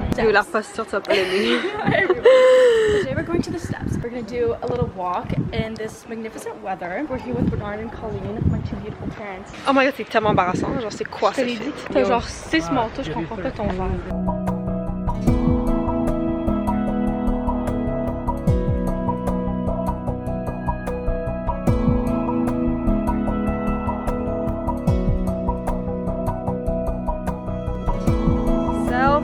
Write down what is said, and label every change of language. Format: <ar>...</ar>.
<fr>La posture, tu vas pas l'aimer.</fr> <en>Today we're going to the steps. We're going to do a little walk in this magnificent weather. We're here with Bernard and Colleen, my two beautiful parents.</en> <fr>Oh my god, c'est tellement embarrassant. Genre, c'est quoi ça? Je te l'ai dit, t'as genre 6 manteaux, je comprends pas ton verre.</fr>